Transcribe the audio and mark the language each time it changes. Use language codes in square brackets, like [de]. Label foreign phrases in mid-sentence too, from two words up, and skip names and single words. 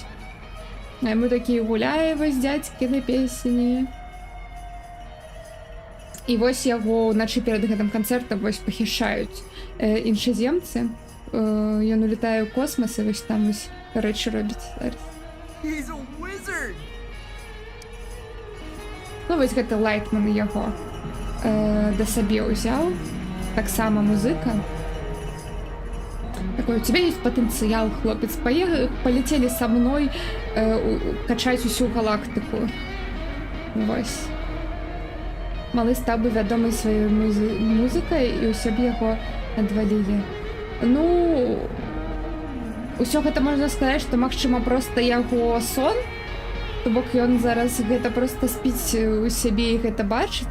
[be] А мы такія: гуляе вось дзядзькі на песні. І вось яго ўначы перад гэтым канцэртам вось пахішаюць іншаземцы. Ён улетае ў космас і вось там вось рэчы робіць зараз. [en] He's a wizard. [be] Ну вось гэта Лайтман яго да сабе ўзяў. Таксама музыка. [ru] Такой: у тебя есть потенциал, хлопец, полетели со мной качать усю галактику. [be] Вось. Малы стаў бы вядомы сваёй музыкай, і ўсё б яго адвалілі. Ну, усё гэта можна сказаць, што магчыма проста яго сон, то бок ён зараз гэта проста спіць у сябе і гэта бачыць.